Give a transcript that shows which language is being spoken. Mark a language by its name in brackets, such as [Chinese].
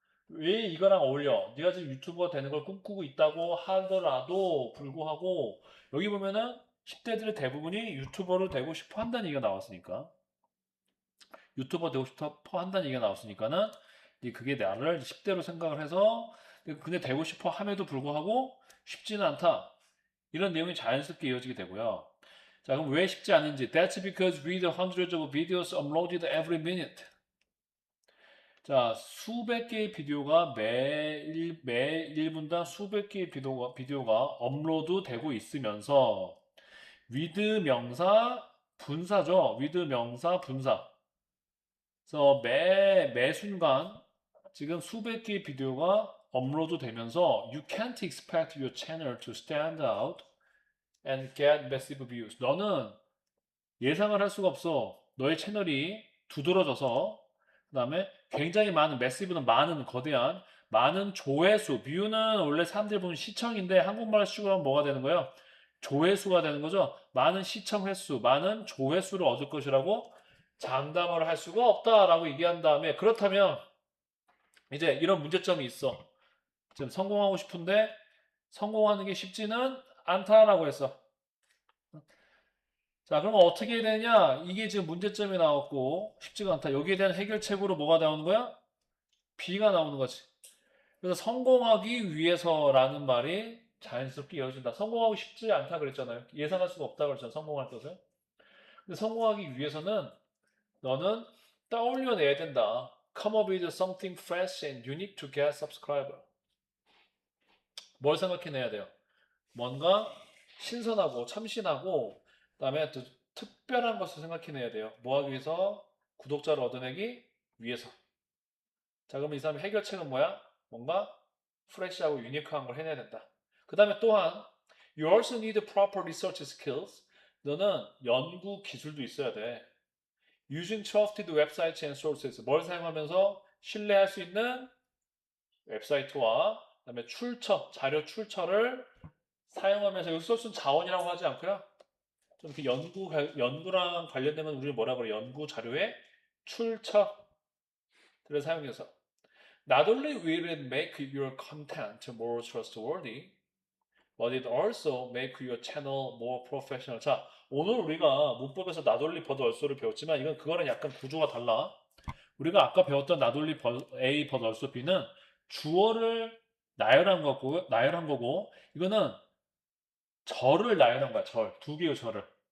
[Korean] 왜 이거랑 어울려? 네가 지금 유튜버가 되는 걸 꿈꾸고 있다고 하더라도 불구하고 여기 보면은 10대들의 대부분이 유튜버를 되고 싶어 한다는 얘기가 나왔으니까, 유튜버 되고 싶어 한다는 얘기가 나왔으니까는 그게 나를 10대로 생각을 해서 근데 되고 싶어 함에도 불구하고 쉽지는 않다. 이런 내용이 자연스럽게 이어지게 되고요. 자, 그럼 왜 쉽지 않은지. [English] That's because we read hundreds of videos uploaded every minute. [Korean] 자, 수백 개의 비디오가 매 1분당 수백 개의 비디오가 업로드 되고 있으면서 with 명사 분사죠. with 명사 분사. 그래서 매 순간 지금 수백 개의 비디오가 업로드 되면서 [English] you can't expect your channel to stand out and get massive views. [Korean] 너는 예상을 할 수가 없어. 너의 채널이 두드러져서 그다음에 굉장히 많은 매시브는 많은 거대한 많은 조회수. 뷰는 원래 사람들이 보는 시청인데 한국말식으로 하면 뭐가 되는 거예요? 조회수가 되는 거죠. 많은 시청 횟수, 많은 조회수를 얻을 것이라고 장담을 할 수가 없다라고 얘기한 다음에 그렇다면 이제 이런 문제점이 있어. 지금 성공하고 싶은데 성공하는 게 쉽지는 않다라고 했어. 자, 그러면 어떻게 되냐? 이게 지금 문제점이 나왔고 쉽지가 않다. 여기에 대한 해결책으로 뭐가 나오는 거야? B가 나오는 거지. 그래서 성공하기 위해서라는 말이 자연스럽게 이어진다. 성공하고 싶지 않다 그랬잖아요. 예상할 수가 없다 그랬잖아요. 성공할 것을. 근데 성공하기 위해서는 너는 떠올려내야 된다. [English] Come up with something fresh and unique to get subscriber. [Korean] 뭘 생각해내야 돼요? 뭔가 신선하고 참신하고 그다음에 또 특별한 것을 생각해내야 돼요. 뭐 하기 위해서? 구독자를 얻어내기 위해서. 자, 그러면 이 사람의 해결책은 뭐야? 뭔가 프레시하고 유니크한 걸 해내야 된다. 그 다음에 또한 [English] You also need proper research skills. [Korean] 너는 연구 기술도 있어야 돼. [English] Using trusted websites and sources. [Korean] 뭘 사용하면서 신뢰할 수 있는 웹사이트와 그다음에 자료 출처를 사용하면서 여기 소스는 자원이라고 하지 않고요. 좀 이렇게 연구랑 관련되면 우리는 뭐라 그래? 연구 자료의 출처들을 사용해서 [English] Not only will it make your content more trustworthy, But it also make your channel more professional. [Korean] 자, 오늘 우리가 문법에서 나돌리 버드 얼소를 배웠지만 이건 그거는 약간 구조가 달라. 우리가 아까 배웠던 나돌리 A 버드 얼소 B는 주어를 나열한 거고 이거는 절을 나열한 거야. 절. 두 개의 절을.